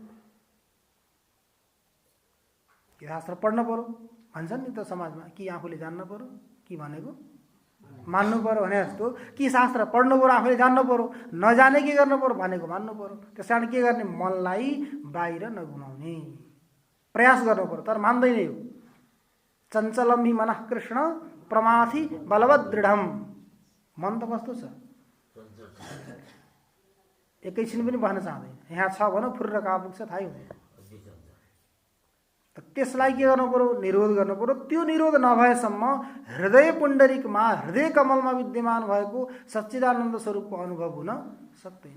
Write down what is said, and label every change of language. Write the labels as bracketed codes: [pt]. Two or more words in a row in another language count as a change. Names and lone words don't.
[ne] के शास्त्र पढ्न पर्यो भन्छन् नि त समाजमा, कि आफूले जान्न पर्यो कि भनेको मान्नु पर्यो भने जस्तो, कि शास्त्र पढ्नु पर्यो आफूले जान्नु पर्यो, नजाने के गर्नु पर्यो भनेको मान्नु पर्यो। त्यस कारण के गर्ने, मनलाई बाहिर नगुमाउने प्रयास गर्नु पर्यो, तर मान्दैन यो। [sa] चञ्चलम हि मनः कृष्ण प्रमाथि बलवत् दृढम। [ne] मन त कस्तो छ, एकैछिन पनि बस्न चाहँदैन, यहाँ छ भनौँ फुर्र कहाँ पुग्छ थाहै हुँदैन। त्यसलाई के गर्नु पर्यो, निरोध गर्नु पर्यो। त्यो निरोध नभएसम्म हृदय पुण्डरीकमा, हृदय कमलमा विद्यमान भएको सच्चिदानन्द स्वरूपको अनुभव हुन सक्दैन।